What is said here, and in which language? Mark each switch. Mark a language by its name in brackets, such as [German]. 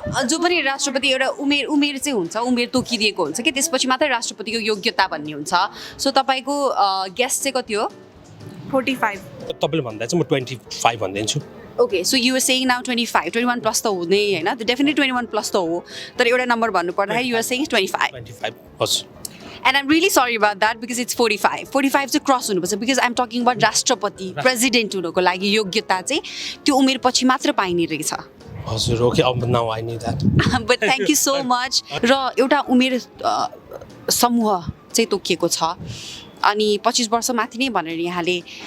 [Nepali] जो पनि राष्ट्रपति एउटा उमेर चाहिँ हुन्छ उमेर तोकिदिएको हुन्छ कि त्यसपछि मात्रै राष्ट्रपतिको योग्यता भन्ने हुन्छ सो तपाईँको गेस्ट चाहिँ कति हो 45 तपाईँले भन्दा चाहिँ म 25 भनिदिन्छु [English] okay so you're saying now [Nepali] 25 21 plus त हुने होइन त्यो डेफिनेटली 21 प्लस त हो तर एउटा नम्बर भन्नु पर्दाखेरि युआर सेङ 25 हजुर [English] And I'm really sorry about that because it's 45. [Nepali] 45 चाहिँ क्रस हुनुपर्छ [English] because I'm talking about [Nepali] राष्ट्रपति प्रेसिडेन्ट हुनुको लागि योग्यता चाहिँ त्यो उमेर पछि मात्र पाइने रहेछ हजुर ओके अब [English] now I knew that but thank you so much [Nepali] र एउटा उमेर समूह चाहिँ तोकिएको छ अनि 25 वर्ष माथि नै भनेर यहाँले